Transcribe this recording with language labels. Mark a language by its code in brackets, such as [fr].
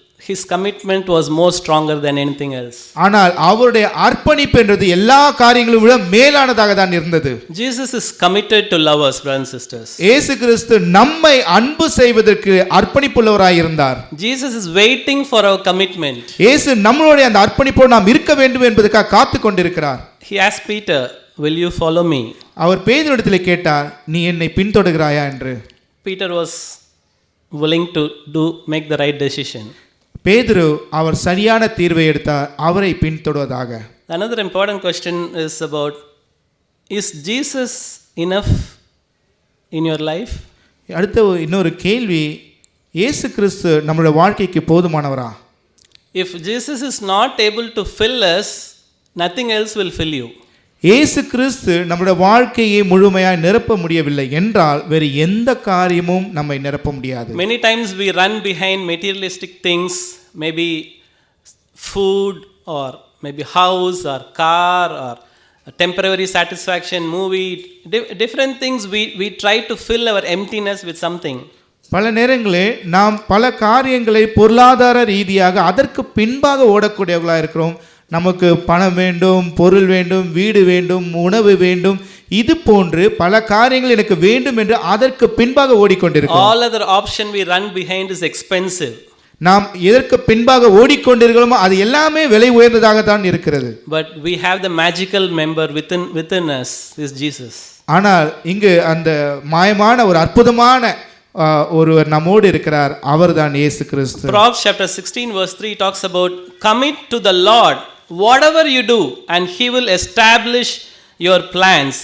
[en] his commitment was more stronger than anything else. [ta] ஆனால் அவருடைய அர்ப்பணிப்பு என்றது எல்லா காரியங்களும் விட மேலானதாக தான் இருந்தது. [en] Jesus is committed to love us, brothers and sisters. [ta] இயேசு கிறிஸ்து நம்மை அன்பு செய்வதற்கு அர்ப்பணிப்புள்ளவராய் இருந்தார். [en] Jesus is waiting for our commitment. [ta] இயேசு நம்மளுடைய அந்த அர்ப்பணிப்போடு நாம் இருக்க வேண்டும் என்பதற்காக காத்து கொண்டிருக்கிறார். [en] He asked Peter, "Will you follow me?" [ta] அவர் பேதுருவிடத்தில் கேட்டார், நீ என்னை பின்தொடர்கிறாயா என்று. [en] Peter was willing to make the right decision. [ta] பேதுரு அவர் சரியான தீர்வை எடுத்தார், அவரை பின்தொடர்வதாக. [en] Another important question is about, is Jesus enough in your life? [ta] அடுத்த இன்னொரு கேள்வி, இயேசு கிறிஸ்து நம்முடைய வாழ்க்கைக்கு போதுமானவரா? [en] If Jesus is not able to fill us, nothing else will fill you. [ta] இயேசு கிறிஸ்து நம்முடைய வாழ்க்கையை முழுமையாய் நிரப்ப முடியவில்லை என்றால் வேறு எந்த காரியமும் நம்மை நிரப்ப முடியாது. [en] Many times we run behind materialistic things, maybe food or maybe house or car or a temporary satisfaction, movie, different things we try to fill our emptiness with something. [ta] பல நேரங்களில் நாம் பல காரியங்களை பொருளாதார ரீதியாக அதற்கு பின்பாக ஓடக்கூடியவர்களாக இருக்கிறோம். நமக்கு பணம் வேண்டும், பொருள் வேண்டும், வீடு வேண்டும், உணவு வேண்டும், இது போன்று பல காரியங்கள் எனக்கு வேண்டும் என்று அதற்கு பின்பாக ஓடிக்கொண்டிருக்கிறோம். [en] All other option we run behind is expensive. [ta] நாம் எதற்கு பின்பாக ஓடிக்கொண்டிருக்கிறோமோ அது எல்லாமே விலை உயர்ந்ததாக தான் இருக்கிறது. [en] But we have the magical member within us is Jesus. [ta] ஆனால் இங்கு அந்த மாயமான ஒரு அற்புதமான ஒருவர் நம்மோடு இருக்கிறார், அவர்தான் இயேசு கிறிஸ்து. [en] Proverbs chapter 16 verse 3 talks about commit to the Lord whatever you do and he will establish your plans.